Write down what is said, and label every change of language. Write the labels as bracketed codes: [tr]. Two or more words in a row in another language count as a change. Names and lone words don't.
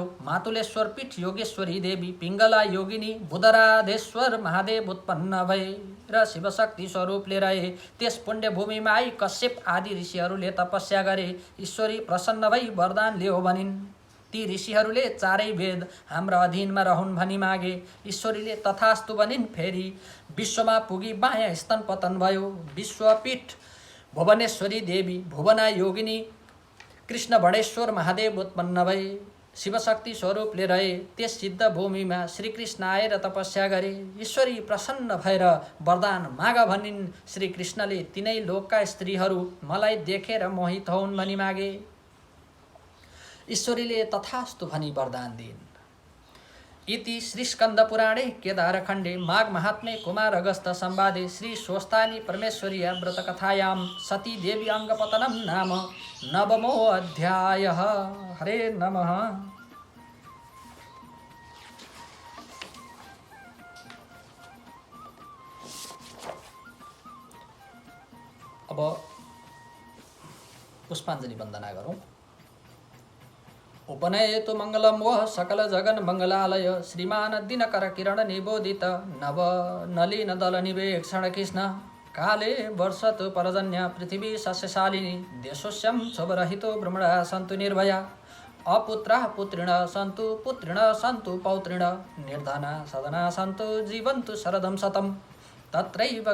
[ne] मातुलेश्वर पीठ योगेश्वरी देवी पिङ्गला योगिनी बुधराधेश्वर महादेव उत्पन्न भए र शिवशक्ति स्वरूपले रहे त्यस पुण्य भूमिमा आई कश्यप आदि ऋषिहरूले तपस्या गरे। ईश्वरी प्रसन्न भई वरदान ल्याऊ भनिन्। ती ऋषिहरूले चारै वेद हाम्रा अधीनमा रहन् भनी मागे। ईश्वरीले तथास्तु भनिन्। फेरि विश्वमा पुगी बायाँ स्तन पतन भयो। विश्वपीठ भुवनेश्वरी देवी भुवना योगिनी कृष्ण बणेश्वर महादेव उत्पन्न भए। शिवशक्ति स्वरूपले रहे त्यस सिद्ध भूमिमा श्रीकृष्ण आएर तपस्या गरे। ईश्वरी प्रसन्न भएर वरदान माग भनिन्। श्रीकृष्णले तिनै लोकका स्त्रीहरू मलाई देखेर मोहित हुन् भनी मागे। ईश्वरीले तथास्तु भनी वरदान दिइन्। [sa] इति श्रीस्कन्दपुराणे केदारखण्डे माघमाहात्म्ये कुमारगस्थ संवादे श्री स्वस्तानी परमेश्वर्या व्रतकथायां सती देवी अङ्गपतनं नाम नवमो अध्यायः। हरे नमः। [ne] अब पुष्पाञ्जलि वन्दना गरौँ। [sa] उपनयेतु मङ्गलं वः सकल जगन मङ्गलालय श्रीमान दिनकर किरण निबोधित नव नलिन दल निवेक्षण कृष्ण काले वर्षतु परजन्य पृथिवी सस्यशालिनी देशोस्यं क्षोभरहितो भ्रमणा सन्तु निर्भया अपुत्रः पुत्रिण सन्तु पुत्रिण सन्तु पौत्रिण निर्धना सदना सन्तु जीवन्तु शरदं शतम् तत्रैव